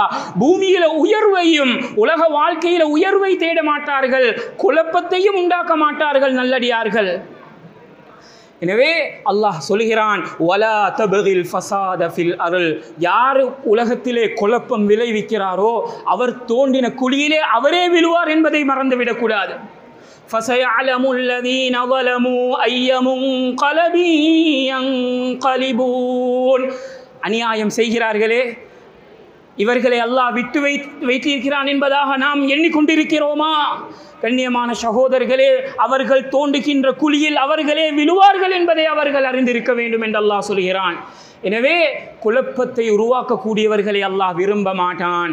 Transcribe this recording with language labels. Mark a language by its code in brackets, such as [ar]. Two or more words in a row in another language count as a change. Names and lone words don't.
[ta] பூமியில உயர்வையும் உலக வாழ்க்கையில உயர்வை தேட மாட்டார்கள், குழப்பத்தையும் உண்டாக்க மாட்டார்கள் நல்லடியார்கள். எனவே அல்லாஹ் சொல்கிறான், [ar] ولا تبغ الفساد في الأرض. [ta] யார் உலகத்திலே குழப்பம் விளைவிக்கிறாரோ அவர் தோண்டின குழியிலே அவரே விழுவார் என்பதை மறந்துவிடக்கூடாது. [ar] فَسَيَعْلَمُ الَّذِينَ ظَلَمُوا أَيَّ مُنقَلَبٍ يَنقَلِبُونَ. [ta] அநியாயம் செய்கிறார்களே, இவர்களை அல்லாஹ் விட்டு வைத்திருக்கிறான் என்பதாக நாம் எண்ணிக்கொண்டிருக்கிறோமா? கண்ணியமான சகோதரர்களே, அவர்கள் தோண்டுகின்ற குழியில் அவர்களே விழுவார்கள் என்பதை அவர்கள் அறிந்திருக்க வேண்டும் என்று அல்லாஹ் சொல்கிறான். எனவே குழப்பத்தை உருவாக்கக்கூடியவர்களை அல்லாஹ் விரும்ப மாட்டான்.